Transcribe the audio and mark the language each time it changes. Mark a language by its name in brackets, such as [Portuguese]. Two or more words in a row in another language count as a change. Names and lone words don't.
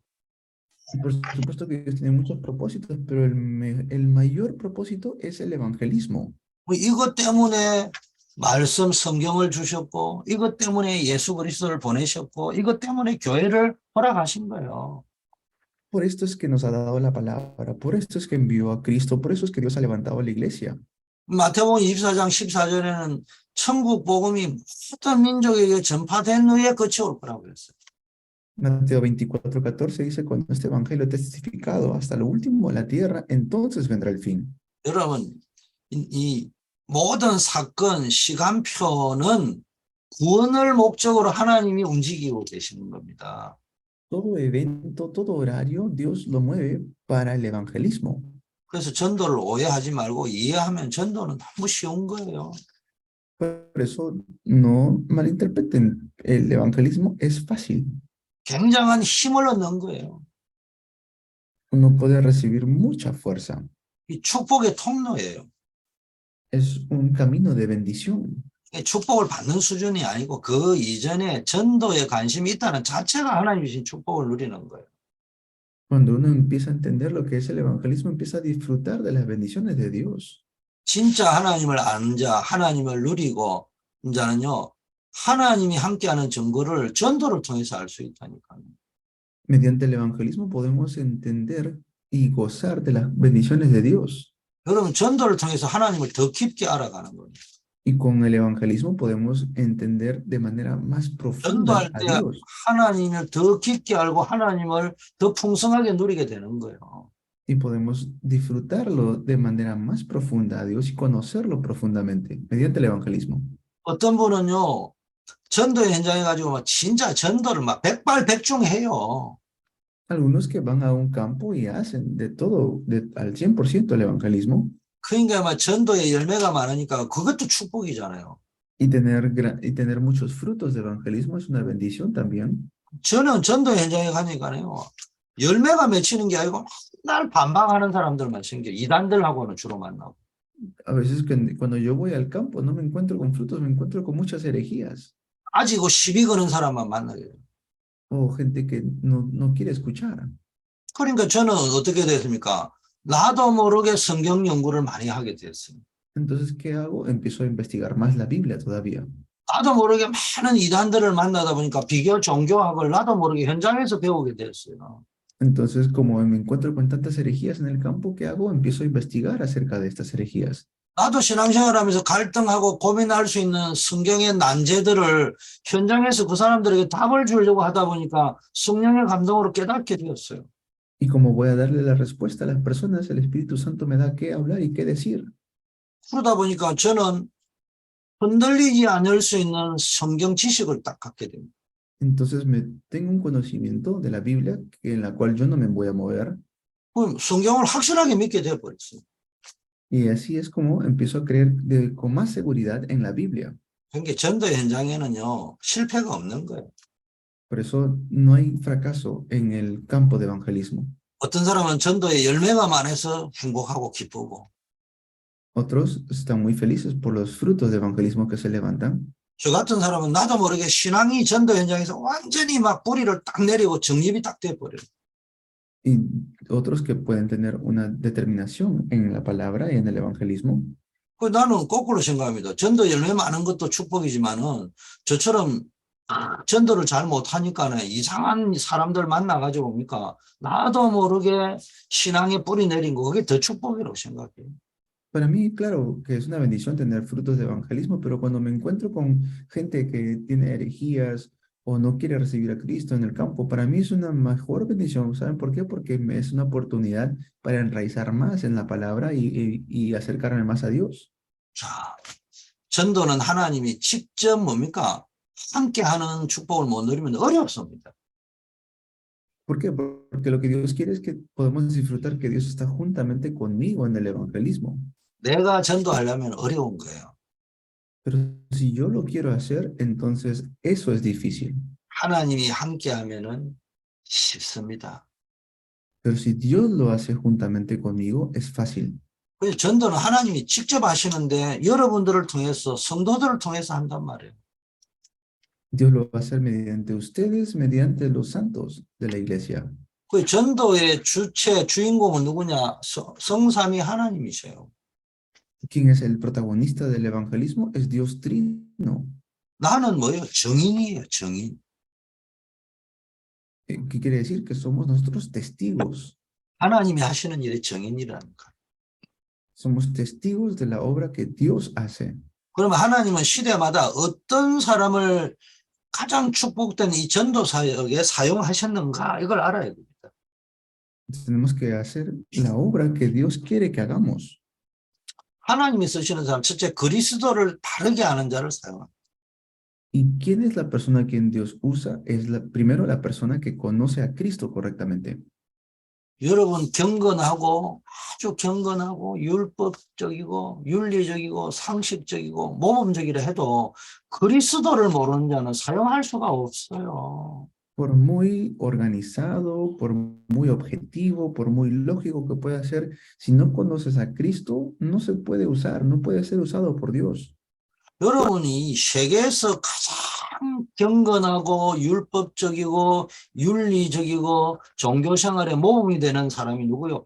[Spanish] Y por supuesto que Dios tiene muchos propósitos, pero el mayor propósito es el evangelismo. [Korean] 이것 때문에 말씀 성경을 주셨고 이것 때문에 예수 그리스도를 보내셨고 이것 때문에 교회를 허락하신 거예요. [Spanish] Por esto es que nos ha dado la palabra, por esto es que envió a Cristo, por eso es que Dios ha levantado a la iglesia. [Korean] 마태복음 24장 14절에는 천국 복음이 모든 민족에게 전파된 후에 끝이 올 거라고 그랬어요. [Spanish] Mateo 24:14 dice, cuando este evangelio es testificado hasta lo último de la tierra, entonces vendrá el fin. [Korean] 여러분, 이 모든 사건, 시간표는 구원을 목적으로 하나님이 움직이고 계시는 겁니다. [Spanish] Todo evento, todo horario, Dios lo mueve para el evangelismo. [Korean] 그래서 전도를 오해하지 말고 이해하면 전도는 너무 쉬운 거예요. [Spanish] Por eso no malinterpreten, el evangelismo es fácil. [Korean] 굉장한 힘을 얻는 거예요. [Spanish] Uno puede recibir mucha fuerza. [Korean] 이 축복의 통로예요. [Spanish] Es un camino de bendición. [Korean] 축복을 받는 수준이 아니고 그 이전에 전도에 관심이 있다는 자체가 하나님 주신 축복을 누리는 거예요. [Spanish] Cuando uno empieza a entender lo que es el evangelismo, empieza a disfrutar de las bendiciones de Dios. [Korean] 진짜 하나님을 아는 자, 하나님을 누리고 자는요, 하나님이 함께하는 증거를 전도를 통해서 알 수 있다니까요. [Spanish] Mediante el evangelismo podemos entender y gozar de las bendiciones de Dios. [Korean] 여러분, 전도를 통해서 하나님을 더 깊게 알아가는 거예요. [Spanish] Y con el evangelismo podemos entender de manera más profunda [Korean] 전도할 [Spanish] a [Korean] 때 [Spanish] Dios. [Korean] 하나님을 더 깊게 알고 하나님을 더 풍성하게 누리게 되는 거예요. [Spanish] Y podemos disfrutarlo de manera más profunda a Dios y conocerlo profundamente mediante el evangelismo. [Korean] 어떤 분은요, 전도의 현장에 가지고 막 진짜 전도를 막 백발백중해요. [Spanish] Algunos que van a un campo y hacen de todo, al 100% el evangelismo. [Korean] 그러니까 막 전도의 열매가 많으니까 그것도 축복이잖아요. [Spanish] Y tener muchos frutos de evangelismo es una bendición también. [Korean] 저는 전도 현장에 가니까요, 열매가 맺히는 게 아니고 맨날 반박하는 사람들만 생겨. 이단들하고는 주로 만나고. [Spanish] A veces cuando yo voy al campo no me encuentro con frutos, me encuentro con muchas herejías. [Korean] 아직고 시비 거는 사람만 만나요. [Spanish] O gente que no quiere escuchar. [Korean] 그러니까 저는 어떻게 됐습니까? 나도 모르게 성경 연구를 많이 하게 됐어요. [Spanish] Entonces, ¿qué hago? Empiezo a investigar más la Biblia todavía. [Korean] 나도 모르게 많은 이단들을 만나다 보니까 비교 종교학을 나도 모르게 현장에서 배우게 됐어요. [Spanish] Entonces, como me encuentro con tantas herejías en el campo, ¿qué hago? Empiezo a investigar acerca de estas herejías. [Korean] 나도 신앙생활하면서 갈등하고 고민할 수 있는 성경의 난제들을 현장에서 그 사람들에게 답을 주려고 하다 보니까 성령의 감동으로 깨닫게 되었어요. [Spanish] Y como voy a darle la respuesta a las personas, el Espíritu Santo me da qué hablar y qué decir. [Korean] 그러다 보니까 저는 흔들리지 않을 수 있는 성경 지식을 딱 갖게 됩니다. [Spanish] Entonces tengo un conocimiento de la Biblia en la cual yo no me voy a mover. [Korean] 그럼 성경을 확실하게 믿게 되어버렸어요. [Spanish] Y así es como empiezo a creer con más seguridad en la Biblia. [Korean] 그러니까 전도 현장에는요, 실패가 없는 거예요. [Spanish] Por eso no hay fracaso en el campo de evangelismo. [Korean] 어떤 사람은 전도의 열매가 많아서 행복하고 기쁘고, [Spanish] Otros están muy felices por los frutos de evangelismo que se levantan. [Korean] 저 같은 사람은 나도 모르게 신앙이 전도 현장에서 완전히 막 뿌리를 딱 내리고 정립이 딱 돼버려요. [Spanish] Y otros que pueden tener una determinación en la palabra y en el evangelismo. [Korean] 그 나는 거꾸로 생각합니다. 전도 열매 많은 것도 축복이지만은 저처럼 전도를 잘 못하니까는 이상한 사람들 만나가지고 뭡니까? 나도 모르게 신앙에 뿌리 내린 거 그게 더 축복이라고 생각해요. [Spanish] Para mí, claro, que es una bendición tener frutos de evangelismo, pero cuando me encuentro con gente que tiene herejías o no quiere recibir a Cristo en el campo, para mí es una mejor bendición. ¿Saben por qué? Porque es una oportunidad para enraizar más en la palabra y acercarme más a Dios. [Korean] 자, 전도는 하나님이 직접 뭡니까? 함께 하는 축복을 못 누리면 어렵습니다. [Spanish] ¿Por qué? Porque lo que Dios quiere es que podamos disfrutar que Dios está juntamente conmigo en el evangelismo. [Korean] 내가 전도하려면 어려운 거예요. [Spanish] Pero si yo lo quiero hacer, entonces eso es difícil. [Korean] 하나님이 함께 하면은 쉽습니다. [Spanish] Pero si Dios lo hace juntamente conmigo, es fácil. [Korean] 그래서 전도는 하나님이 직접 하시는데 여러분들을 통해서 성도들을 통해서 한단 말이에요. [Spanish] Dios lo va a hacer mediante ustedes, mediante los santos de la iglesia. [Korean] 그 전도의 주체, 주인공은 누구냐? 성삼위 하나님이세요. [Spanish] ¿Quién es el protagonista del evangelismo? Es Dios Trino. [Korean] 나는 뭐예요? 정인이에요, 정인. [Spanish] ¿Qué quiere decir? Que somos nosotros testigos. [Korean] 하나님이 하시는 일이 정인이라는 거예요. [Spanish] Somos testigos de la obra que Dios hace. [Korean] 그러면 하나님은 시대마다 어떤 사람을 가장 축복된 이 전도 사역에 사용하셨는가 이걸 알아야 됩니다. [Spanish] Tenemos que hacer la obra que Dios quiere que hagamos. [Korean] 하나님이 쓰시는 사람 첫째 그리스도를 바르게 아는 자를 사용합니다. [Spanish] ¿Y quién es la persona a quien Dios usa? Es primero la persona que conoce a Cristo correctamente. [Korean] 여러분 경건하고 아주 경건하고 율법적이고 윤리적이고 상식적이고 모범적이라 해도 그리스도를 모르는 자는 사용할 수가 없어요. [Spanish] Por muy organizado, por muy objetivo, por muy lógico que pueda ser, si no conoces a Cristo, no se puede usar, no puede ser usado por Dios. [Korean] 여러분이 세계에서 가장 경건하고 율법적이고 윤리적이고 종교생활에 모범이 되는 사람이 누구요?